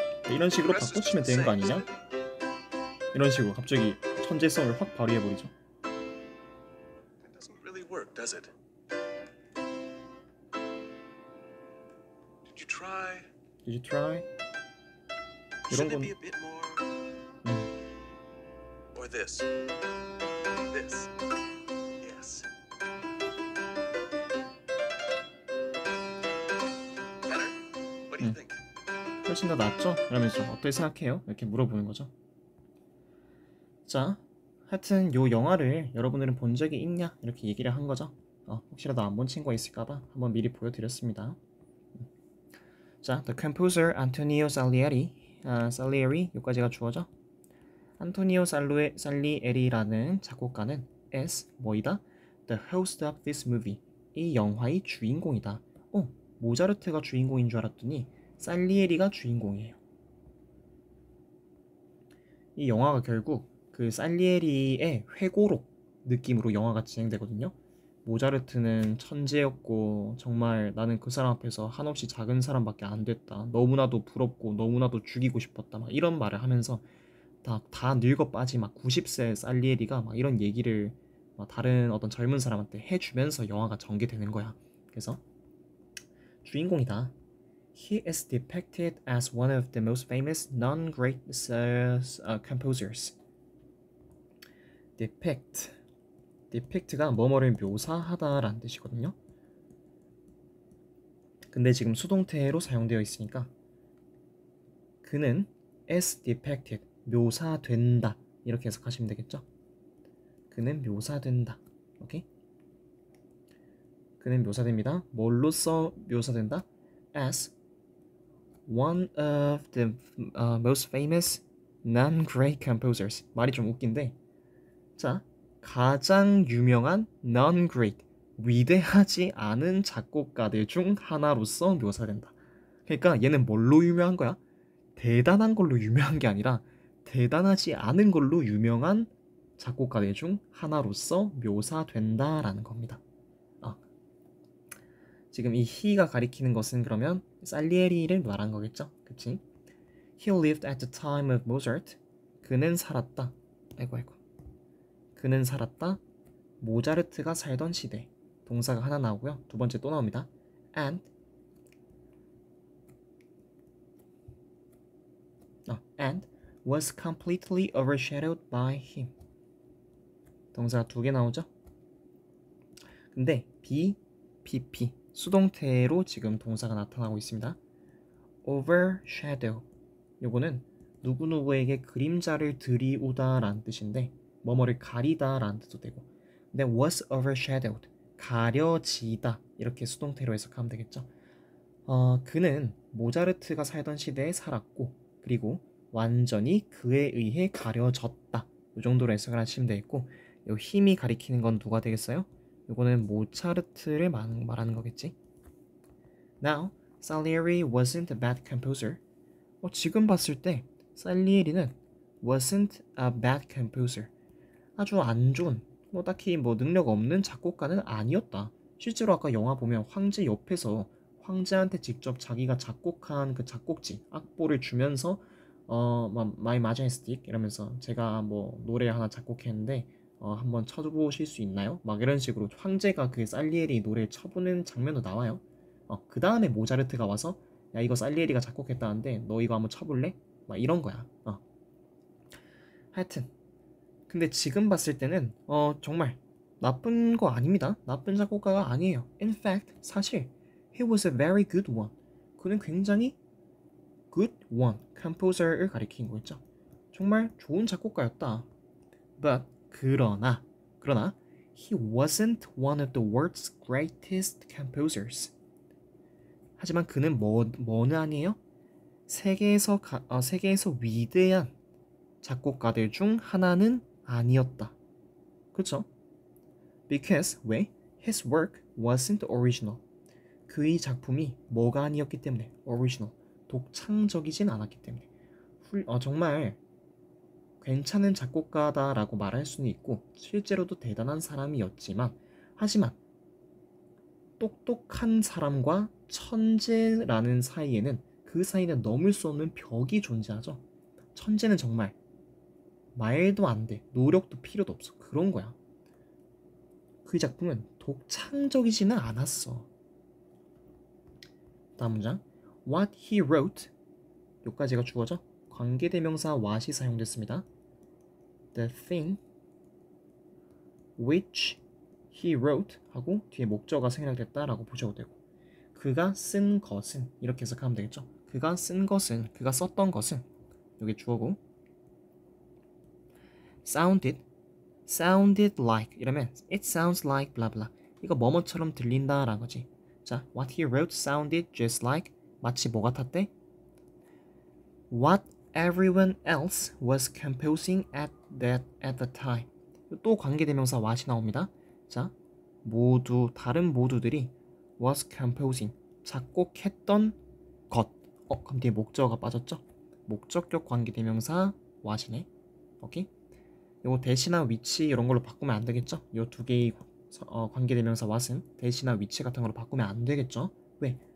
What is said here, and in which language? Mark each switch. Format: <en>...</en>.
<ko>이런 식으로 바꿔치면 되는 거 아니냐? 이런 식으로 갑자기 천재성을 확 발휘해버리죠.</ko> <en>It doesn't really work, does it? Did you try? Did you try?</en> <ko>이런</ko> <en>Shouldn't it</en> <ko>건</ko> <en>be a bit more? Or this? This? Yes. Better? What do you think?</en> <ko>훨씬 더 낫죠? 이러면서 어떻게 생각해요? 이렇게 물어보는 거죠. 자, 하여튼 요 영화를 여러분들은 본 적이 있냐? 이렇게 얘기를 한 거죠. 혹시라도 안 본 친구가 있을까봐 한번 미리 보여드렸습니다.</ko> <en>자, the composer Antonio Salieri, Salieri</en> <ko>여기까지가 주어져. 안토니오 살리에리라는 작곡가는 is 뭐이다?</ko> <en>The host of this movie,</en> <ko>이 영화의 주인공이다. 모차르트가 주인공인 줄 알았더니 살리에리가 주인공이에요. 이 영화가 결국 그 살리에리의 회고록 느낌으로 영화가 진행되거든요. 모차르트는 천재였고 정말 나는 그 사람 앞에서 한없이 작은 사람밖에 안 됐다. 너무나도 부럽고 너무나도 죽이고 싶었다. 막 이런 말을 하면서 다 늙어 빠지 막 90세 살리에리가 막 이런 얘기를 막 다른 어떤 젊은 사람한테 해주면서 영화가 전개되는 거야. 그래서 주인공이다.</ko> <en>He is depicted as one of the most famous non-great composers.</en> <ko>depict가 뭐뭐를 묘사하다라는 뜻이거든요. 근데 지금 수동태로 사용되어 있으니까 그는</ko> <en>is depicted,</en> <ko>묘사된다 이렇게 해석하시면 되겠죠. 그는 묘사된다. 오케이? 그는 묘사됩니다. 뭘로써 묘사된다?</ko> <en>As one of the most famous non-great composers.</en> <ko>말이 좀 웃긴데, 자, 가장 유명한 non-great, 위대하지 않은 작곡가들 중 하나로서 묘사된다. 그러니까 얘는 뭘로 유명한 거야? 대단한 걸로 유명한 게 아니라 대단하지 않은 걸로 유명한 작곡가들 중 하나로서 묘사된다라는 겁니다. 지금 이 he가 가리키는 것은 그러면 살리에리를 말한 거겠죠? 그치?</ko> <en>He lived at the time of Mozart.</en> <ko>그는 살았다. 아이고. 그는 살았다. 모차르트가 살던 시대. 동사가 하나 나오고요. 두 번째 또 나옵니다.</ko> <en>And was completely overshadowed by him.</en> <ko>동사가 두 개 나오죠? 근데 PP 수동태로 지금 동사가 나타나고 있습니다. overshadow 요거는 누구누구에게 그림자를 들이우다 라는 뜻인데 뭐뭐를 가리다 라는 뜻도 되고, 근데</ko> <en>was overshadowed</en> <ko>가려지다 이렇게 수동태로 해석하면 되겠죠. 그는 모차르트가 살던 시대에 살았고 그리고 완전히 그에 의해 가려졌다. 이 정도로 해석을 하시면 되겠고, 이 힘이 가리키는 건 누가 되겠어요? 이거는 모차르트를 말하는 거겠지.</ko> <en>Now, Salieri wasn't a bad composer.</en> <ko>지금 봤을 때 살리에리는</ko> <en>wasn't a bad composer.</en> <ko>아주 안 좋은, 딱히 능력 없는 작곡가는 아니었다. 실제로 아까 영화 보면 황제 옆에서 황제한테 직접 자기가 작곡한 그 작곡지, 악보를 주면서</ko> <en>My Majestic</en> <ko>이러면서 제가 노래 하나 작곡했는데 한번 쳐보실 수 있나요? 막 이런 식으로 황제가 그 살리에리 노래를 쳐보는 장면도 나와요. 그 다음에 모차르트가 와서 야 이거 살리에리가 작곡했다는데 너 이거 한번 쳐볼래? 막 이런 거야. 하여튼 근데 지금 봤을 때는 정말 나쁜 거 아닙니다. 나쁜 작곡가가 아니에요.</ko> <en>In fact</en> <ko>사실</ko> <en>he was a very good one.</en> <ko>그는 굉장히</ko> <en>good one,</en> <ko>composer를 가리킨 거였죠. 정말 좋은 작곡가였다.</ko> <en>But</en> <ko>그러나</ko> <en>he wasn't one of the world's greatest composers.</en> <ko>하지만 그는 뭐는 아니에요? 세계에서 위대한 작곡가들 중 하나는 아니었다. 그렇죠?</ko> <en>Because</en> <ko>왜?</ko> <en>His work wasn't original.</en> <ko>그의 작품이 뭐가 아니었기 때문에 original, 독창적이진 않았기 때문에 정말 괜찮은 작곡가다라고 말할 수는 있고 실제로도 대단한 사람이었지만, 하지만 똑똑한 사람과 천재라는 사이에는 그 사이는 넘을 수 없는 벽이 존재하죠. 천재는 정말 말도 안 돼. 노력도 필요도 없어. 그런 거야. 그 작품은 독창적이지는 않았어. 다음 문장.</ko> <en>What he wrote.</en> <ko>여기까지가 주어져. 관계대명사 what이 사용됐습니다.</ko> <en>The thing which he wrote</en> <ko>하고 뒤에 목적어가 생략됐다라고 보셔도 되고, 그가 쓴 것은 이렇게 해석하면 되겠죠. 그가 쓴 것은, 그가 썼던 것은, 여기 주어고, sounded like 이러면</ko> <en>it sounds like blah blah,</en> <ko>이거 뭐뭐처럼 들린다라는 거지.</ko> <en>자, what he wrote sounded just like,</en> <ko>마치 뭐 같았대?</ko> <en>What everyone else was composing at the time.</en> <ko>또 관계대명사 what이 나옵니다. 자, 다른 모두들이</ko> <en>was composing,</en> <ko>작곡했던 것. 그럼 뒤에 목적어가 빠졌죠? 목적격 관계대명사 what이네. 오케이? 요거 대시나 위치 이런 걸로 바꾸면 안 되겠죠? 요 두 개의 관계대명사 what은 대시나 위치 같은 걸로 바꾸면 안 되겠죠? 왜?</ko>